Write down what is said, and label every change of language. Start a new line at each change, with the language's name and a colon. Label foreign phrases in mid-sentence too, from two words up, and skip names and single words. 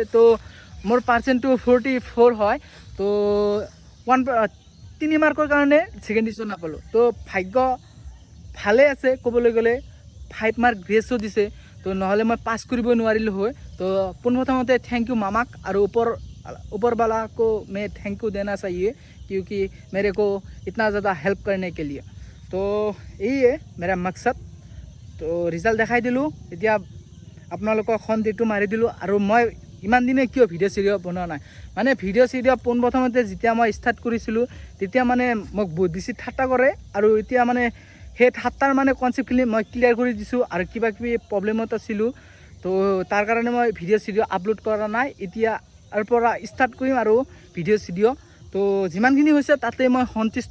Assamese: তো মোৰ পাৰ্চেণ্টটো 44 হয়। তো 3 মাৰ্কৰ কাৰণে
English: second division
Assamese: নাপালোঁ। তো ভাগ্য ভালে আছে ক'বলৈ গ'লে 5
English: mark grace
Assamese: দিছে। তো নহ'লে মই পাছ কৰিব নোৱাৰিলোঁ হয়। তো পোনপ্ৰথমতে
English: thank you
Assamese: মামাক আৰু
Hindi: ऊपर वाला को मैं
English: thank you
Hindi: देना चाहिए क्योंकि मेरे को इतना ज़्यादा हेल्प करने के लिए। तो यही है मेरा मकसद। तो रिजल्ट
Assamese: দেখাই দিলোঁ এতিয়া আপোনালোকক সন্দেহটো মাৰি দিলোঁ। আৰু মই ইমান দিনে কিয় ভিডিঅ' চিডিঅ' বনোৱা নাই মানে ভিডিঅ' চিডিঅ' পোনপ্ৰথমতে যেতিয়া মই ষ্টাৰ্ট কৰিছিলোঁ তেতিয়া মানে মোক বহুত বেছি ঠাট্টা কৰে আৰু এতিয়া মানে সেই 7টাৰ মানে কনচেপ্টখিনি মই ক্লিয়াৰ কৰি দিছোঁ আৰু কিবা কিবি প্ৰব্লেমত আছিলোঁ তো তাৰ কাৰণে মই ভিডিঅ' চিডিঅ' আপলোড কৰা নাই এতিয়া আৰু পৰা ষ্টাৰ্ট কৰিম আৰু ভিডিঅ' চিডিঅ' তো যিমানখিনি হৈছে তাতে মই সন্তুষ্ট